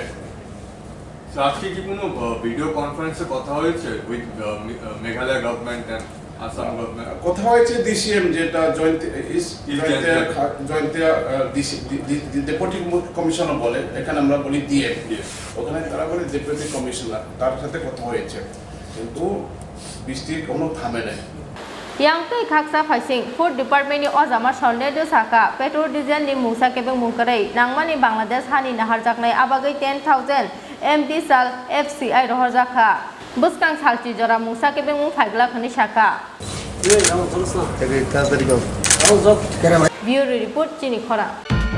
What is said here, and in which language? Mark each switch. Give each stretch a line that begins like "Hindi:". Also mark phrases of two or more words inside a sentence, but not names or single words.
Bangla: আজকে কি কোনো ভিডিও কনফারেন্সে কথা হয়েছে
English: with Meghalaya government and Assam government
Bangla: কথা হয়েছে DCM যেটা জয়েন্টিয়া
English: deputy commissioner
Bangla: বলে এখানে আমরা বলি DM ওখানে তারা বলে
English: deputy commissioner
Bangla: তার সাথে কথা হয়েছে কিন্তু বৃষ্টির কোনো থামে নাই
Kok Borok: yang tei khaksa phaising
English: food department
Kok Borok: ni ojama sorne de saka petrol diesel ni musa kebeng mungkarei nangmani bangladesh hani nahar jaknai abagai 10,000 MT sal FCI rohor jakha buskang salchi jora musa kebeng mung phaigla khani saka
English: Bureau report
Kok Borok: Chini Khorang